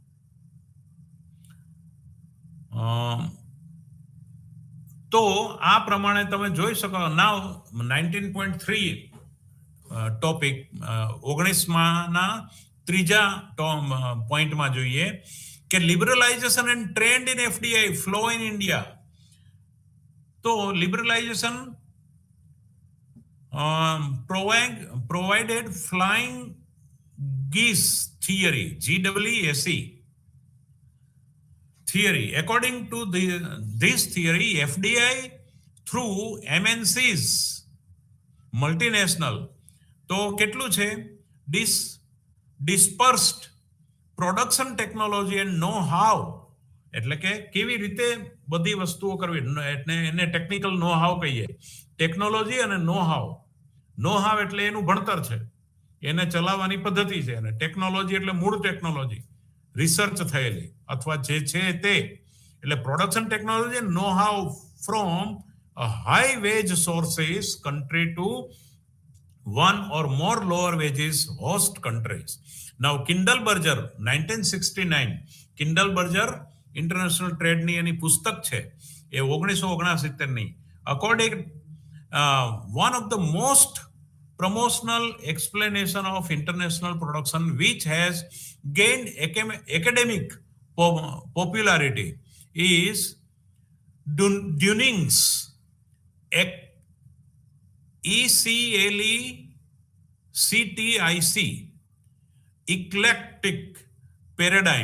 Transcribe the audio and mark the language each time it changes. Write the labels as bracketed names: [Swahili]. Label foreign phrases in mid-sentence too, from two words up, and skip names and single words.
[Gujarati] તો આ પ્રમાણે તમે જોઈ શકો. [English] નાવ 19.3 [Gujarati] ટોપિક 19ના ત્રીજા પોઈન્ટમાં જોઈએ કે [English] liberalization and trend in FDI flow in India. તો liberalization provided flying geese theory, GEESE theory. According to this theory, FDI through MNCs, multinational, [Gujarati] તો કેટલું છે? [English] dispersed production technology and know-how, [Gujarati] એટલે કે કેવી રીતે બધી વસ્તુઓ કરવી, એટલે એને [English] technical know how [Gujarati] કહીએ. ટેકનોલોજી અને [English] know how [Gujarati] એટલે એનું ભણતર છે, એને ચલાવવાની પદ્ધતિ છે. અને ટેકનોલોજી એટલે મૂળ ટેકનોલોજી, રિસર્ચ થયેલી અથવા જે છે તે. [English] એટલે production technology know how from high wage sources country to one or more lower wages host countries. [Gujarati] Now Kindleberger 1969, Kindleberger ઇન્ટરનેશનલ ટ્રેડની એની પુસ્તક છે એ 1969ની. [English] According one of the most promotional explanation of international production which has gained academic popularity is Duning's ECLECTIC eclectic paradigm.